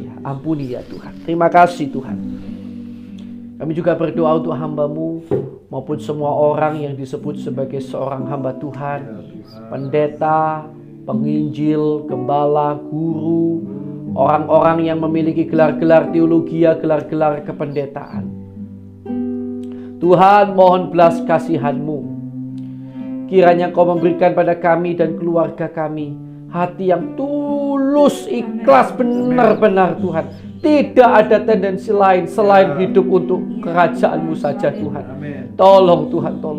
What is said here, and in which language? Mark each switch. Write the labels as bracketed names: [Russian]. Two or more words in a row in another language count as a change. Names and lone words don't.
[Indonesian] Ampuni ya Tuhan. Terima kasih Tuhan. Kami juga berdoa untuk hamba-Mu maupun semua orang yang disebut sebagai seorang hamba Tuhan, pendeta, penginjil, gembala, guru, orang-orang yang memiliki gelar-gelar teologi, gelar-gelar kependetaan. Tuhan, mohon belas kasihan-Mu. Kiranya Kau memberikan pada kami dan keluarga kami hati yang tulus, ikhlas, benar-benar Tuhan. Tidak ada tendensi lain selain hidup untuk kerajaan-Mu saja Tuhan. Tolong Tuhan, tolong.